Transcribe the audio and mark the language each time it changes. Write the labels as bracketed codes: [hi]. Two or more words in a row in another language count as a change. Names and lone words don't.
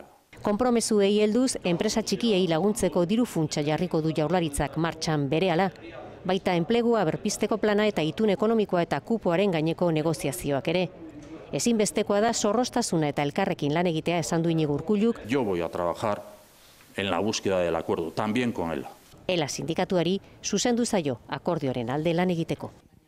[eu] Konpromezuei helduz, enpresa txikiei laguntzeko diru funtsa jarriko du Jaurlaritzak martxan berehala. Baita enplegua berpizteko plana eta itun ekonomikoa eta kupoaren gaineko negoziazioak ere. Ezinbestekoa da zorroztasuna eta elkarrekin lan egitea esan du Iñigo Urkulluk. [es] Yo voy a trabajar en la búsqueda del acuerdo, también con él. [eu] Ela sindikatuari zuzendu zaio akordioaren alde lan egiteko.